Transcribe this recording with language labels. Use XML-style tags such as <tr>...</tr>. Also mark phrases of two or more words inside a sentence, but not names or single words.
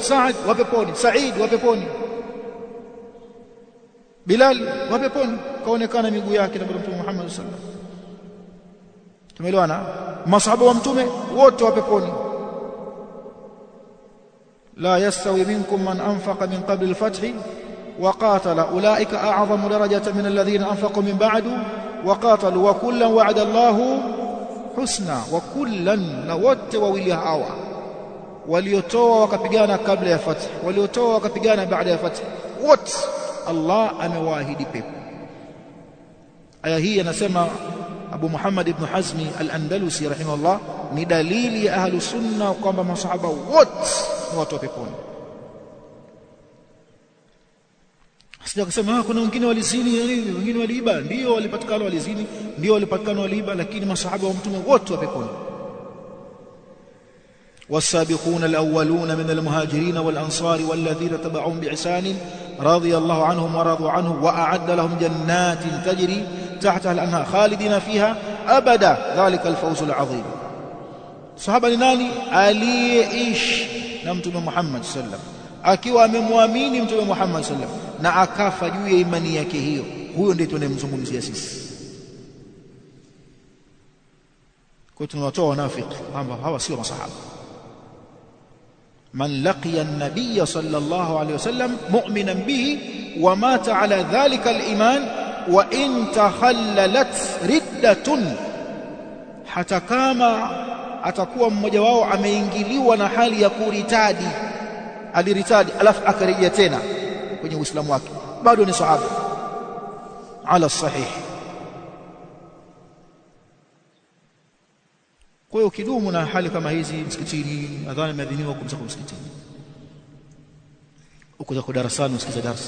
<sw>Saad wa peponi. Said wa peponi. Bilal wa peponi, kaonekana miguu yake na Mtume Muhammad</sw> <ar>صلى الله عليه وسلم.</ar> <sw>Tumeelewana? Masahaba wa mtume wote wa peponi.</sw> <ar>لا يستوي منكم من أنفق من قبل الفتح وقاتل أولئك أعظم درجة من الذين أنفقوا من بعد وقاتلوا وكلا وعد الله الحسنى. وكلا,</ar> <sw>na wote wawili hawa waliotoa wakapigana kabla ya fath, waliotoa wakapigana baada ya fath, wote Allah amewaahidi pepo. Aya hii anasema Abu Muhammad ibn Hazmi al-Andalusi rahimahullah, ni dalili ya</sw> <ar>أهل السنة</ar> <sw>kwamba masahaba wote ni watu wa peponi. Sija kusema kuna wengine walizini, wengine waliiba. Ndio walipatikana walizini, ndio walipatikana waliiba, lakini masahaba wa mtume wote wa peponi.</sw> <ar>والسابقون الأولون من المهاجرين والأنصار والذين تبعهم بإحسان رضي الله عنهم ورضوا عنه وأعد لهم جنات تجري تحتها الأنهار خالدين فيها أبدا ذلك الفوز العظيم.</ar> <sw>صحابة nani? Aliyeishi na mtume Muhammad</sw> <ar>صلى الله عليه وسلم,</ar> <sw>akiwa amemwamini mtume Muhammad</sw> <ar>صلى الله عليه وسلم</ar> <sw>na akafa juu ya imani yake hiyo, huyo ndiye tunayemzungumzia sisi. Kwa hiyo tunawatoa wanafiki kwamba hawa sio masahaba.</sw> <ar>من لقي النبي صلى الله عليه وسلم مؤمنا به ومات على ذلك الإيمان وإن تخللت ردة,</ar> <sw>hata kama atakuwa mmoja wao ameingiliwa na hali ya kuritadi, aliritadi alafu akarejea tena kwenye Uislamu wake, bado ni sahaba</sw> <ar>على الصحيح.</ar> <sw>Kwa hiyo kidumu na hali kama hizi msikitini, adhana imeadhiniwa kumza kwa msikitini, uko kwa darasani usikiza darasa.</sw>